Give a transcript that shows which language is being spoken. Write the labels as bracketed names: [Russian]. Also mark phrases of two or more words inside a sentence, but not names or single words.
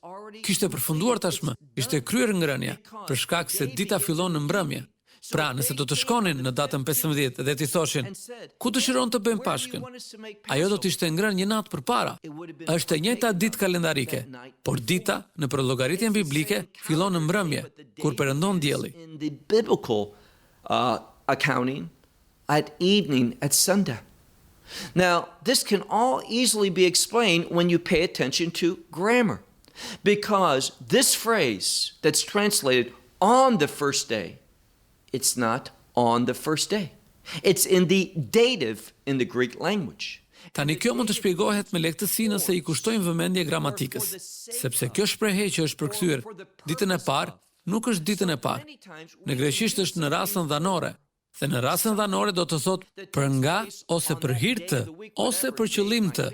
[Albanian] Kishte përfunduar tashmë, ishte kryer ngrënia, për shkak se dita fillon në mbrëmje. Pra, nëse do të shkonin në datën 15 dhe ti thoshin, ku dëshiron të bëjmë Pashkën? Ajo do të ishte ngrënë një natë përpara. Është e njëjta ditë kalendarike, por dita në llogaritjen biblike fillon në mbrëmje, kur perëndon dielli. [English] In the biblical accounting at evening at sundown. Now, this can all easily be explained when you pay attention to grammar, because this phrase that's translated on the first day, it's not on the first day. It's in the dative in the Greek language. [Albanian] Tani kjo mund të shpjegohet me lehtësi nëse i kushtojmë vëmendje gramatikës, sepse kjo shprehje që është përkthyer ditën e parë nuk është ditën e parë. Në greqisht është në rasën dhanore, dhe në rasën dhanore do të thotë për nga ose për hir të ose për qëllim të.